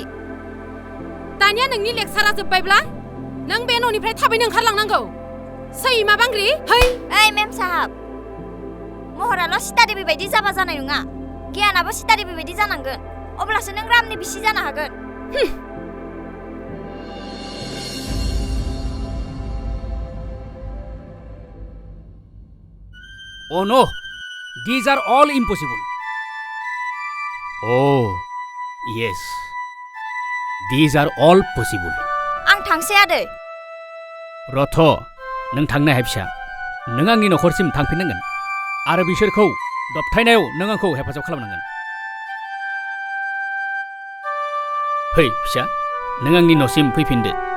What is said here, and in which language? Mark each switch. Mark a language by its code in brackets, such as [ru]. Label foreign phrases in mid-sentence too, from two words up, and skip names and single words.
[brx] दानिया नोंनि लेक्सारा जोब्बायब्ला नों बे न'निफ्राय थाबैनो ओंखारलांनांगौ सैमा बांग्रि है ओइ [hi] मेम साहाब [brx] महराल' सीता देबि बायदि जाबा जानाय नङा गियानाबो सीता देबि बायदि जानांगोन अब्लासो नों रामनि बिसि जानो हागोन [en] Oh no, these are all impossible. Oh, yes, these are all possible. [brx] आं थांसै आदै रथ' नों थांनो हाय फिसा नों आंनि नखरसिम थांफिननांगोन आरो बिसोरखौ दबथायनायाव नों आंखौ हेफाजाब खालामनांगोन फै फिसा नों आंनि न'सिम फैफिनदो